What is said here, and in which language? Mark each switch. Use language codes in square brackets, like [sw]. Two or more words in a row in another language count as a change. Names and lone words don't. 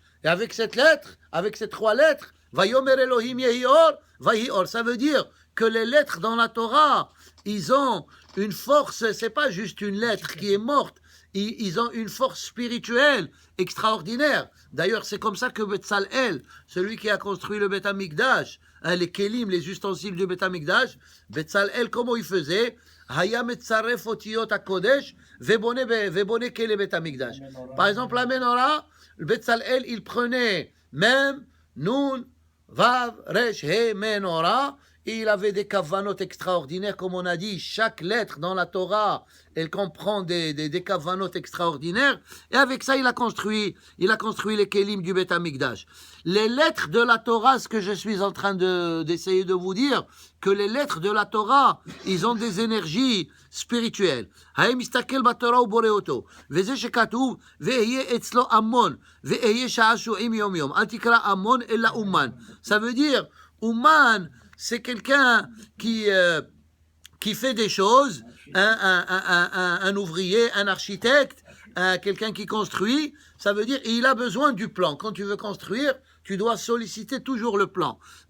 [fr] Et avec cette lettre, avec ces 3 lettres, [he] ויאמר אלהים יהי אור, ויהי אור, [fr] ça veut dire que les lettres dans la Torah, ils ont une force, c'est pas juste une lettre qui est morte, ils ont une force spirituelle extraordinaire. D'ailleurs, c'est comme ça que Betzalel, celui qui a construit le [he] בית המקדש, [fr] les kelim, les ustensiles du [he] בית המקדש, [fr] Betzalel, comment il faisait? [he] היה מצרף אותיות הקודש, ובונה כלי בית המקדש. [fr] Par exemple, la menorah, le Betzalel, il prenait même Nun, Vav, Resh, He, Menorah, et il avait des kavanotes extraordinaires, comme on a dit, chaque lettre dans la Torah, elle comprend des kavanotes extraordinaires, et avec ça, il a construit les kelim du [he] בית המקדש. [fr] Les lettres de la Torah, ce que je suis en train d'essayer de vous dire, que les lettres de la Torah, ils ont des énergies spirituelles. [he] היה מסתכל בתורה ובורא אותו. וזה שכתוב, ואהיה אצלו אמון, ואהיה שעשועים יום יום. אל תקרי אמון אלא אומן. [fr] Ça veut dire, umman, c'est quelqu'un qui fait des choses, un ouvrier, un architecte, quelqu'un qui construit, ça veut dire il a besoin du plan. Quand tu veux construire, tu dois solliciter toujours le plan.